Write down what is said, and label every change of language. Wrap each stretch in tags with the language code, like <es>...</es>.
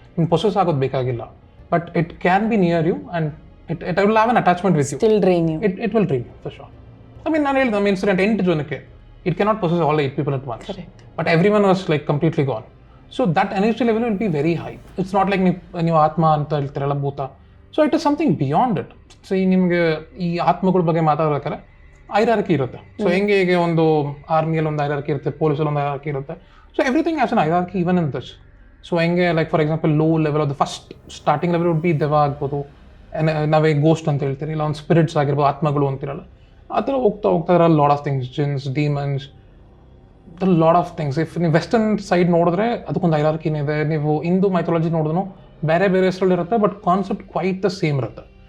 <en>In possess</en> <kn>ಆಗೋದು ಬೇಕಾಗಿಲ್ಲ,</kn> <en>but it can be near you and it will have an attachment with you. Still drain you. It will drain you for sure. I mean,</en> <kn>ನಾನು ಹೇಳಿದ ನಮ್ಮ incident 8 ಜನಕ್ಕೆ</kn> <en>it cannot possess all 8 people at once. Correct. But everyone was like completely gone. So that energy level will be very high. It's not like</en> <kn>ನೀವು ಆತ್ಮ ಅಂತ ಹೇಳ್ತಿರಲ್ಲ, ಭೂತ.</kn> <en>So it is something beyond it.</en> <kn>So ನಿಮಗೆ ಈ ಆತ್ಮಗಳ ಬಗ್ಗೆ ಮಾತಾಡ್ಬೇಕಾದ್ರೆ hierarchy ಇರುತ್ತೆ. So ಹೆಂಗೆ ಈಗ ಒಂದು ಆರ್ಮಿಯಲ್ಲಿ ಒಂದು ಹೈರಾರ್ಕಿ ಇರುತ್ತೆ, ಪೊಲೀಸಲ್ಲಿ ಒಂದು ಹೈರಾರ್ಕಿ ಇರುತ್ತೆ.</kn> <en>So everything has an hierarchy even in this.</en> <kn>So ಹೆಂಗೆ like for example low level ಅದು</kn> <en>first starting level would be</en> <kn>ದೆವ್ವ ಆಗ್ಬೋದು, ನಾವೇ ಗೋಸ್ಟ್ ಅಂತ ಹೇಳ್ತೀರಿ, ಇಲ್ಲ ಒಂದು ಸ್ಪಿರಿಟ್ಸ್ ಆಗಿರ್ಬೋದು, ಆತ್ಮಗಳು ಅಂತಿರಲ್ಲ. ಆ ಥರ ಹೋಗ್ತಾ ಇರೋ</kn> <en>Lot of things, jinns, demons, the lot of things.</en> <kn>If ನೀವು ವೆಸ್ಟರ್ನ್ ಸೈಡ್ ನೋಡಿದ್ರೆ ಅದಕ್ಕೊಂದು ಹೈರಾರ್ಕಿನೇ ಇದೆ. ನೀವು ಹಿಂದೂ ಮೈಥಾಲಜಿ ನೋಡಿದ್ರು ಬೇರೆ ಬೇರೆ ಹೆಸರಲ್ಲಿರುತ್ತೆ,</kn> <en>but concept quite the same</en> <kn>ಇರುತ್ತೆ.</kn>